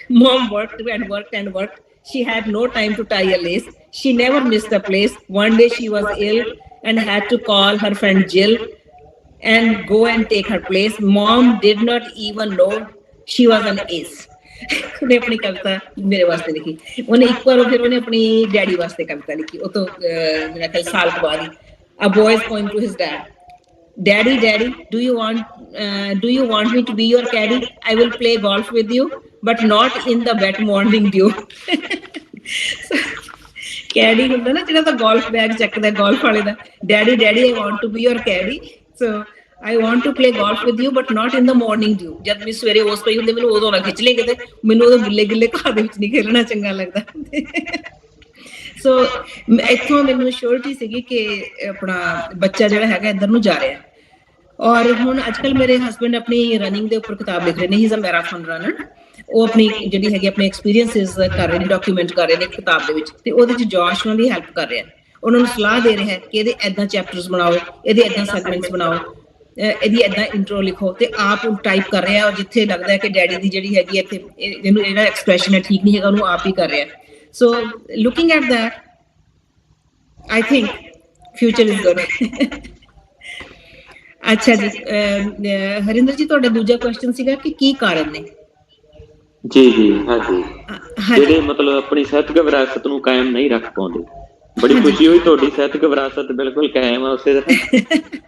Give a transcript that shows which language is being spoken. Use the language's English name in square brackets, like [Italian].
[English] Mom worked and worked and worked. She had no time to tie a lace. She never missed a place. One day she was ill and had to call her friend Jill and go and take her place. Mom did not even know she was an ace. [Punjabi] ਉਹਨੇ ਆਪਣੀ ਕਵਿਤਾ ਮੇਰੇ ਵਾਸਤੇ ਲਿਖੀ। ਉਹਨੇ ਇੱਕ ਵਾਰ ਫਿਰ ਉਹਨੇ ਆਪਣੀ ਡੈਡੀ ਵਾਸਤੇ ਕਵਿਤਾ ਲਿਖੀ, ਉਹ ਤੋਂ ਮੇਰਾ ਖਿਆਲ ਸਾਲ ਕੁ ਬਾਅਦ ਹੀ, [English] A boy's poem to his dad. Daddy, daddy, do you want me to be your caddy? I will play golf with you, but not in the wet morning dew. [Punjabi] Caddy ਹੁੰਦਾ ਨਾ ਜਿਹੜਾ ਤਾਂ golf bag ਚੱਕਦਾ golf ਵਾਲੇ ਦਾ, [English] daddy, daddy, I want to be your caddy. So I want to play golf with you, but not in the morning dew. [Punjabi] ਜਦ ਮੈਂ ਸਵੇਰੇ ਉਸ ਪਈ ਹੁੰਦੇ ਮੈਨੂੰ ਉਦੋਂ ਨਾ ਖਿੱਚ ਲੈ ਕਿਤੇ, ਮੈਨੂੰ ਉਦੋਂ ਗਿੱਲੇ ਘਾਹ ਦੇ ਵਿੱਚ ਨਹੀਂ ਖੇਲਣਾ ਚੰਗਾ ਲੱਗਦਾ। ਸੋ ਇੱਥੋਂ ਮੈਨੂੰ ਸ਼ੋਰਟੀ ਸੀਗੀ ਕਿ ਆਪਣਾ ਬੱਚਾ ਜਿਹੜਾ ਹੈਗਾ ਇੱਧਰ ਨੂੰ ਜਾ ਰਿਹਾ, ਔਰ ਹੁਣ ਅੱਜਕੱਲ ਮੇਰੇ ਹਸਬੰਡ ਆਪਣੀ ਰਨਿੰਗ ਦੇ ਉੱਪਰ ਕਿਤਾਬ ਲਿਖ ਰਹੇ ਨੇ, [English] He is a marathon runner. [Punjabi] ਉਹ ਆਪਣੀ ਜਿਹੜੀ ਹੈਗੀ ਆਪਣੇ ਐਕਸਪੀਰੀਅੰਸਿਸ ਕਰ ਰਹੇ ਨੇ, ਡਾਕੂਮੈਂਟ ਕਰ ਰਹੇ ਨੇ ਇੱਕ ਕਿਤਾਬ ਦੇ ਵਿੱਚ, ਤੇ ਉਹਦੇ ਚ ਜੋਸ਼ ਉਹਨਾਂ ਦੀ ਹੈਲਪ ਕਰ ਰਿਹਾ, ਉਹਨਾਂ ਨੂੰ ਸਲਾਹ ਦੇ ਰਿਹਾ ਕਿ ਇਹਦੇ ਏਦਾਂ ਚੈਪਟਰਸ ਬਣਾਓ, ਇਹਦੇ ਏਦਾਂ ਸੈਗਮੈਂਟਸ ਬਣਾਓ, ਇਹਦੀ ਏਦਾਂ ਇੰਟਰੋ ਲਿਖੋ, ਤੇ ਆਪ ਟਾਈਪ ਕਰ ਰਿਹਾ, ਔਰ ਜਿੱਥੇ ਲੱਗਦਾ ਹੈ ਕਿ ਡੈਡੀ ਦੀ ਜਿਹੜੀ ਹੈਗੀ ਇੱਥੇ ਇਹਨੂੰ ਜਿਹੜਾ ਐਕਸਪ੍ਰੈਸ਼ਨ ਹੈ ਠੀਕ ਨਹੀਂ ਹੈਗਾ, ਉਹਨੂੰ ਆਪ ਹੀ ਕਰ ਰਿਹਾ। [English] So looking at that I think future is good. [Punjabi] ਅੱਛਾ ਜੀ, ਹਰਿੰਦਰ ਜੀ ਤੁਹਾਡਾ ਦੂਜਾ ਕੁਐਸਚਨ ਸੀਗਾ ਕਿ ਕੀ ਕਾਰਨ ਨੇ? ਜੀ ਜੀ, ਹਾਂਜੀ, ਹਾਂਜੀ ਜਿਹੜੇ ਮਤਲਬ ਆਪਣੀ ਸਾਹਿਤਕ ਵਿਰਾਸਤ ਨੂੰ ਕਾਇਮ ਨਹੀਂ ਰੱਖ ਪਾਉਂਦੇ। ਬੜੀ ਹਾਂਜੀ। ਖੁਸ਼ੀ ਹੋਈ, ਤੁਹਾਡੀ ਸਾਹਿਤਕ ਵਿਰਾਸਤ ਬਿਲਕੁਲ ਕਾਇਮ ਆ ਉਸੇ ਤਰ੍ਹਾਂ।